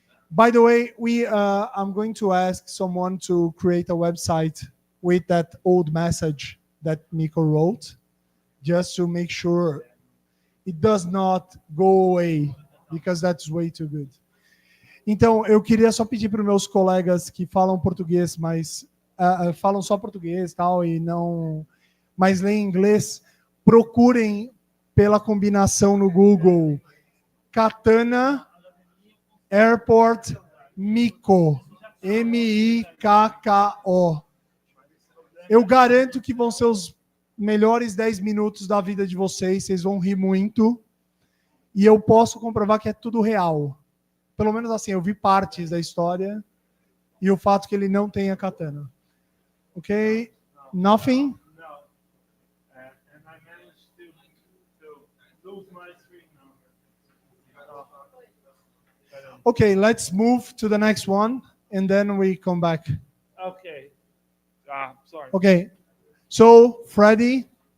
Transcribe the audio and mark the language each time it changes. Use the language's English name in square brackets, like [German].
[English] By the way, I'm going to ask someone to create a website with that old message that Nico wrote, just to make sure it does not go away, because that's way too good. [Portuguese] Então, eu queria só pedir para os meus colegas que falam português, mas falam só português tal, e não, mas leem inglês, procurem pela combinação no Google Katana Airport Miko, Mikko. Eu garanto que vão ser os melhores 10 minutos da vida de vocês vão rir muito, e eu posso comprovar que é tudo real. Pelo menos assim, eu vi partes da história e o fato que ele não tem a katana. [English] Ok? Nothing? No. And I managed to lose my screen now. Okay, let's move to the next one and then we come back. Okay. Sorry. Okay. So, Freddy.